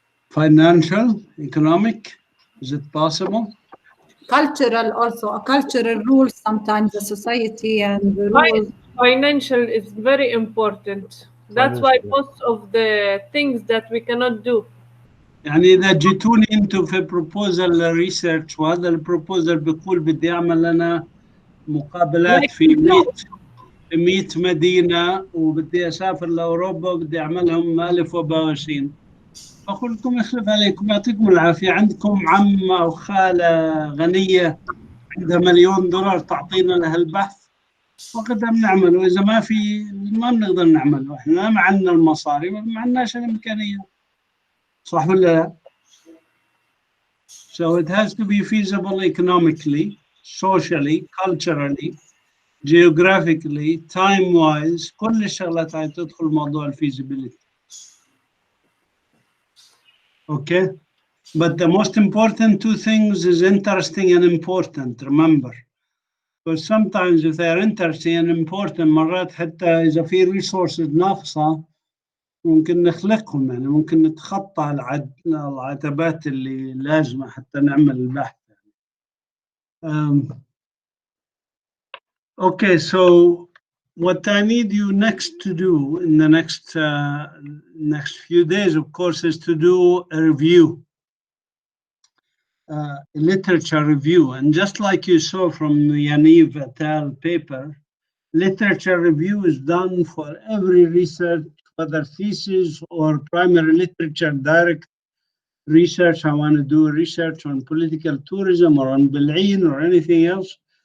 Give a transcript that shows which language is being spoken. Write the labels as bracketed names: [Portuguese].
[English] Financial, economic, is it possible? Cultural also, a cultural rules sometimes, the society and the rules. Financial is very important. That's why most of the things that we cannot do. [Arabic] يعني إذا جيتوني أنتم في بروبوزل ريسيرش وهذا البروبوزل بيقول بدي أعمل أنا مقابلات في 100 مدينة وبدي أسافر لأوروبا وبدي أعملهم 1024 أقول لكم يخلف عليكم يعطيكم العافية عندكم عم أو خالة غنية عندها $1,000,000 تعطينا لها البحث وقتها بنعمله وإذا ما في ما بنقدر نعمله إحنا ما عندنا المصاري ما عندناش الإمكانية صح ولا لا؟ [English] So it has to be feasible economically, socially, culturally, geographically, time-wise. [Arabic] كل الشغلات هاي تدخل موضوع feasibility. [English] Okay, but the most important two things is interesting and important. Remember, because sometimes if they are interesting and important, [Arabic] مرات حتى إذا في resources ناقصة ممكن نخلقهم يعني ممكن نتخطى العتبات اللي لازمة حتى نعمل البحث. [English] Okay, so what I need you next to do in the next few days, of course, is to do a review, a literature review. And just like you saw from the Yaniv et al. Paper, literature review is done for every research, whether thesis or primary literature, direct research. I want to do research on political tourism or on Bil'in or anything else.